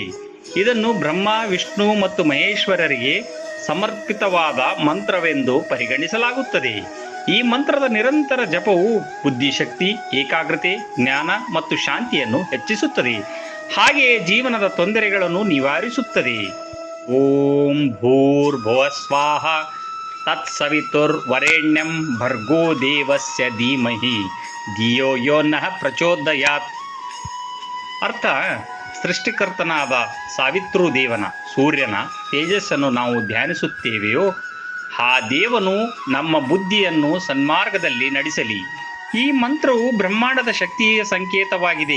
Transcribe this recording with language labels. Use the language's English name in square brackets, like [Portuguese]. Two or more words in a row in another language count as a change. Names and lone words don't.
[Kannada] ಇದನ್ನು ಬ್ರಹ್ಮ, ವಿಷ್ಣು ಮತ್ತು ಮಹೇಶ್ವರರಿಗೆ ಸಮರ್ಪಿತವಾದ ಮಂತ್ರವೆಂದು ಪರಿಗಣಿಸಲಾಗುತ್ತದೆ. ಈ ಮಂತ್ರದ ನಿರಂತರ ಜಪವು ಬುದ್ಧಿಶಕ್ತಿ, ಏಕಾಗ್ರತೆ, ಜ್ಞಾನ ಮತ್ತು ಶಾಂತಿಯನ್ನು ಹೆಚ್ಚಿಸುತ್ತದೆ. ಹಾಗೆಯೇ ಜೀವನದ ತೊಂದರೆಗಳನ್ನು ನಿವಾರಿಸುತ್ತದೆ. [Sanskrit] ಓಂ ಭೂರ್ಭುವ ಸ್ವಾಹ ತತ್ಸವಿತುರ್ವರೆಣ್ಯಂ ಭರ್ಗೋ ದೇವಸ್ಯ ಧೀಮಹಿ ಧಿಯೋ ಯೋ ನಃ ಪ್ರಚೋದಯಾತ್. [Kannada] ಅರ್ಥ: ಸೃಷ್ಟಿಕರ್ತನಾದ ಸಾವಿತೃ ದೇವನ, ಸೂರ್ಯನ ತೇಜಸ್ಸನ್ನು ನಾವು ಧ್ಯಾನಿಸುತ್ತೇವೆಯೋ ಆ ದೇವನು ನಮ್ಮ ಬುದ್ಧಿಯನ್ನು ಸನ್ಮಾರ್ಗದಲ್ಲಿ ನಡೆಸಲಿ. ಈ ಮಂತ್ರವು ಬ್ರಹ್ಮಾಂಡದ ಶಕ್ತಿಯ ಸಂಕೇತವಾಗಿದೆ.